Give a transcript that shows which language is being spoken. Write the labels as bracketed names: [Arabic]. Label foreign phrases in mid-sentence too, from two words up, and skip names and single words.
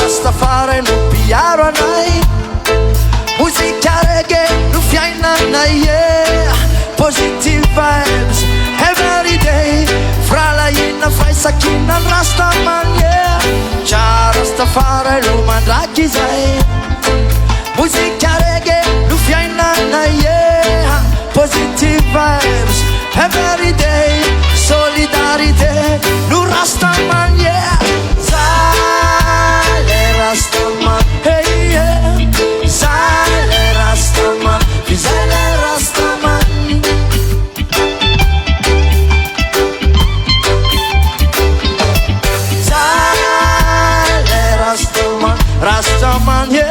[Malagasy] Rastafari no piaro anay, muzika reggae no fiainanay, yeah. [English] Positive vibes every day, [Malagasy] fralahina faisakinan Rastaman, yeah. Tja Rastafari no mandraky zay, muzika reggae no fiainanay, yeah. [English] Positive vibes every day, solidarité no Rastaman, yeah. [Malagasy] Zale Rastaman, hey yeah. Zale Rastaman, Zale Rastaman. Zale Rastaman, Rastaman, yeah.